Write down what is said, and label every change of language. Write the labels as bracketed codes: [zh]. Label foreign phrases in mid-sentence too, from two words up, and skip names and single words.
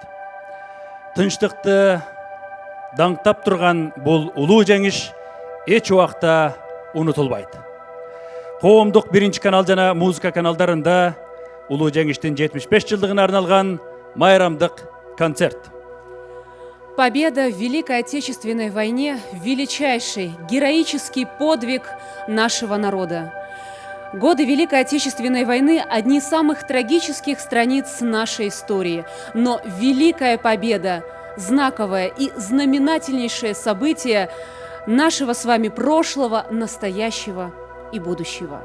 [ky] Тынчтыкты даңктап турган бул улуу жеңиш эч убакта унутулбайт. Коомдук биринчи канал жана музыка каналдарында улуу жеңиштин 75 жылдыгына арналган майрамдык концерт. [ru] Победа в Великой Отечественной войне – величайший, героический подвиг нашего народа. Годы Великой Отечественной войны – одни из самых трагических страниц нашей истории. Но Великая Победа – знаковое и знаменательнейшее событие нашего с вами прошлого, настоящего и будущего.